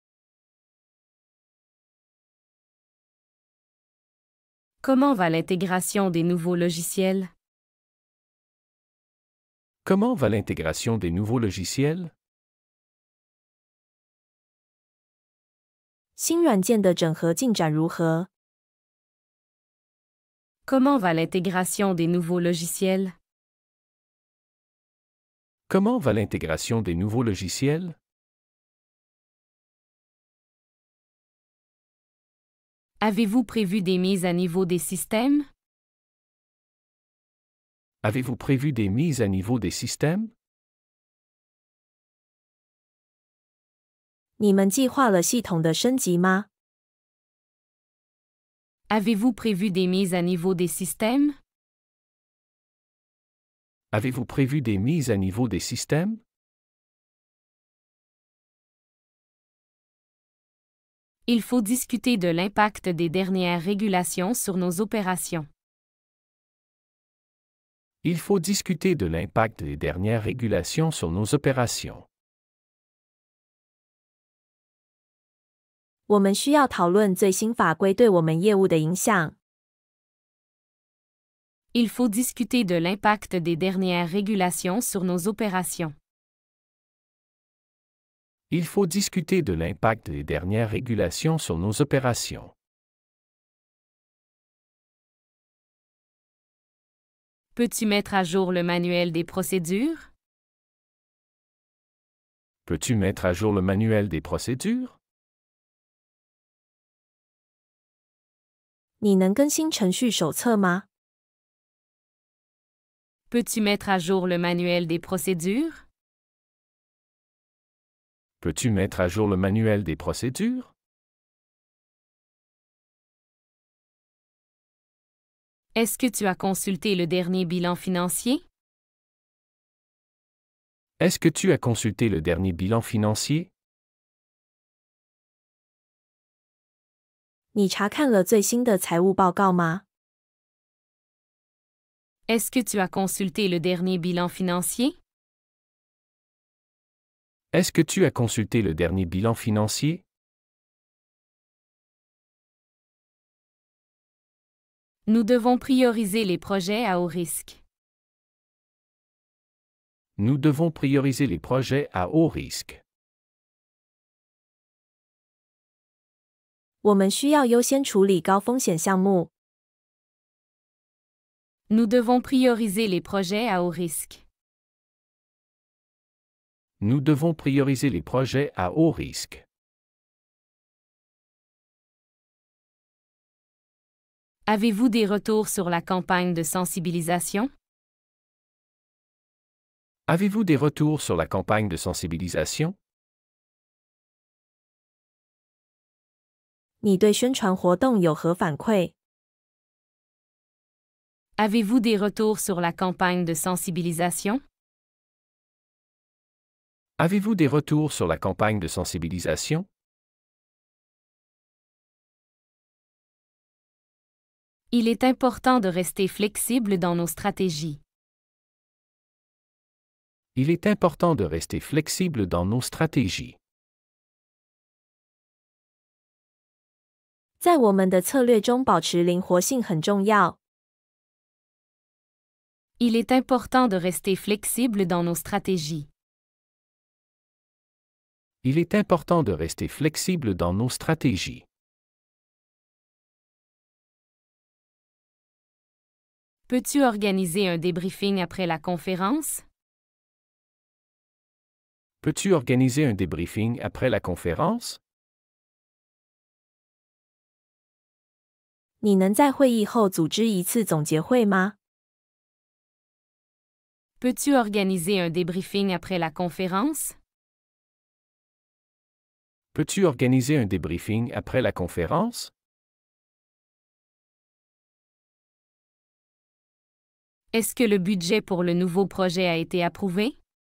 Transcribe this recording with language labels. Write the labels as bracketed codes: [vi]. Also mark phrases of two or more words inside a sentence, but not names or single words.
[fr] Comment va l'intégration des nouveaux logiciels? Comment va l'intégration des nouveaux logiciels? [zh] 新软件的整合进展如何？ [fr] Comment va l'intégration des nouveaux logiciels? Comment va l'intégration des nouveaux logiciels? Avez-vous prévu des mises à niveau des systèmes? Avez-vous prévu des mises à niveau des systèmes? [zh] 你们计划了系统的升级吗？ [fr] Avez-vous prévu des mises à niveau des systèmes? Avez-vous prévu des mises à niveau des systèmes? Il faut discuter de l'impact des dernières régulations sur nos opérations. Il faut discuter de l'impact des dernières régulations sur nos opérations. [zh] 我们需要讨论最新法规对我们业务的影响。 [fr] Il faut discuter de l'impact des dernières régulations sur nos opérations. Il faut discuter de l'impact des dernières régulations sur nos opérations. Peux-tu mettre à jour le manuel des procédures? Peux-tu mettre à jour le manuel des procédures? [zh] 你能更新程序手册吗？ [fr] Peux-tu mettre à jour le manuel des procédures? Peux-tu mettre à jour le manuel des procédures? Est-ce que tu as consulté le dernier bilan financier? Est-ce que tu as consulté le dernier bilan financier? [zh] 你查看了最新的财务报告吗？ [fr] Est-ce que tu as consulté le dernier bilan financier? Est-ce que tu as consulté le dernier bilan financier? Nous devons prioriser les projets à haut risque. Nous devons prioriser les projets à haut risque. [zh] 我们需要优先处理高风险项目。 [fr] Nous devons prioriser les projets à haut risque. Nous devons prioriser les projets à haut risque. Avez-vous des retours sur la campagne de sensibilisation? Avez-vous des retours sur la campagne de sensibilisation? [zh] 你对宣传活动有何反馈？ [fr] Avez-vous des retours sur la campagne de sensibilisation? Avez-vous des retours sur la campagne de sensibilisation? Il est important de rester flexible dans nos stratégies. Il est important de rester flexible dans nos stratégies. [zh] 在我们的策略中保持灵活性很重要。 [fr] Il est important de rester flexible dans nos stratégies. Il est important de rester flexible dans nos stratégies. Peux-tu organiser un débriefing après la conférence? Peux-tu organiser un débriefing après la conférence? [zh] 你能在会议后组织一次总结会吗？ [fr] Peux-tu organiser un débriefing après la conférence? Peux-tu organiser un débriefing après la conférence? Est-ce que le budget pour le nouveau projet a été approuvé?